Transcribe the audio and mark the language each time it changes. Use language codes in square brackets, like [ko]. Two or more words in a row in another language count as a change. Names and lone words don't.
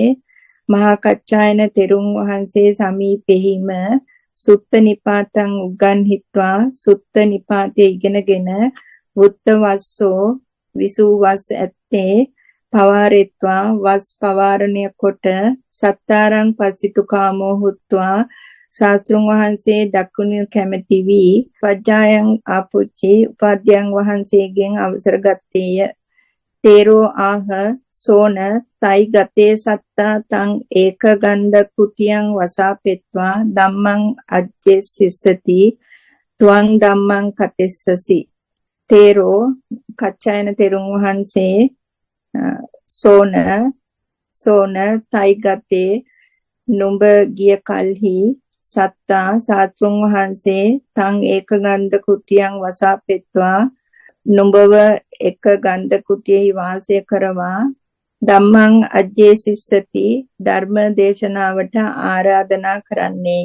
[si] මහා කච්චායන තෙරුන් වහන්සේ සමීපෙහිම [pi] සුත්ත නිපාතං උග්ගන්හිත්වා [si] සුත්ත නිපාතය ඉගෙනගෙන [pi] වුත්ත වස්සෝ [si] විසූ වස් ඇත්තේ පවාරෙත්වා වස් පවාරණය කොට [pi] සත්තාරං පස්සිතුකාමෝ හුත්වා [si] ශාස්ත්‍රුන් වහන්සේ දක්ුණු කැමැති වී [pi] පජ්ජායන් ආපුච්චි [si] උපාධ්‍යයන් වහන්සේගෙන් අවසර ගත්තේය. [pi] තේරෝ ආහ සෝන තයි ගතේ සත්තා තං ඒක ගන්ධ කුටියං වසාපෙත්වා ධම්මං අජ්ජෙසිස්සති ත්වං ධම්මං කතෙස්සසි. [si] තේරෝ කච්චායන තෙරුන් වහන්සේ [pi] සෝන තයිගතේ [si] නුඹ ගිය කල්හි සත්තා සාත්‍රුන් වහන්සේ [pi] තං ඒක ගන්ධ කුටියන් වසා පෙත්වා [si] නුඹව එක ගන්ධ කුටියෙහි වාසය කරවා [pi] ධම්මං අජ්ජේසිස්සති [si] ධර්ම දේශනාවට ආරාධනා කරන්නේය.